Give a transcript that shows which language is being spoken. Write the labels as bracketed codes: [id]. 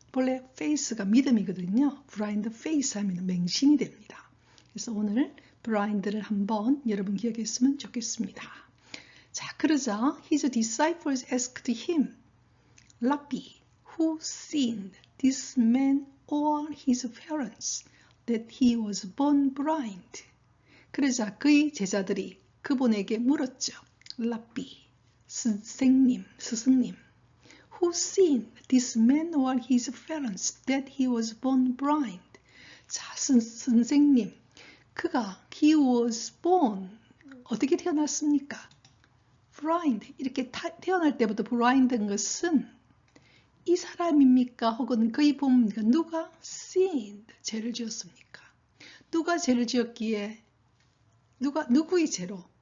[ko] 본래 faith가 믿음이거든요. blind faith 하면 맹신이 됩니다. 그래서 오늘 blind를 한번 여러분 기억했으면 좋겠습니다. 자, 그러자 [en] his disciples asked him, Rabbi, who sinned, this man or his parents, that he was born blind? [ko] 그러자 그의 제자들이 그분에게 물었죠. [en] Rabbi, [ko] 스승님, [en] who sinned, this man or his parents, that he was born blind? [ko] 자, 선생님, 그가 [en] he was born, [ko] 어떻게 태어났습니까? blind, 이렇게 태어날 때부터 blind인 것은 이 사람입니까? 혹은 그의 부모입니까? 누가 sinned, 죄를 지었습니까? 누가 죄를 지었기에 누구의 죄로?